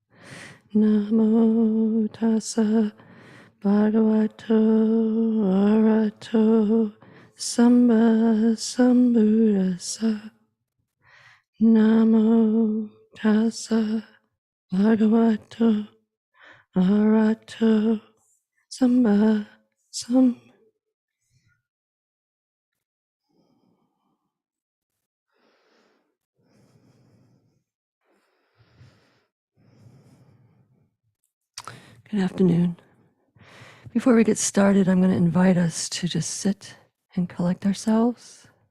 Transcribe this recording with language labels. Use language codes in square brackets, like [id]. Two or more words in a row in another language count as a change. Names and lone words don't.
[pi] Namo tassa bhagavato arahato samma sambuddhassa. Namo tassa bhagavato arahato samma sambuddhassa. [en] Good afternoon. Before we get started, I'm going to invite us to just sit and collect ourselves.